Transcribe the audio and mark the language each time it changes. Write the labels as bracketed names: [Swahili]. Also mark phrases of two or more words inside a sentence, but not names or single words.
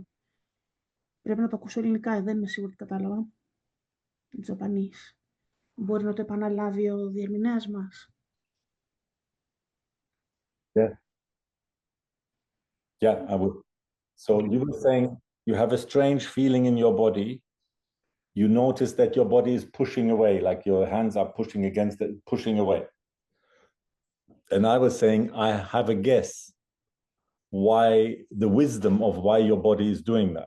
[Greek] Πρέπει να το ακούσω ελληνικά, δεν είμαι σίγουρη ότι κατάλαβα. Japanese. Μπορεί να το επαναλάβει ο διερμηνέας μας. [English] Yeah, I would. So you were saying you have a strange feeling in your body. You notice that your body is pushing away, like your hands are pushing against it, pushing away. And I was saying, I have a guess the wisdom of why your body is doing that.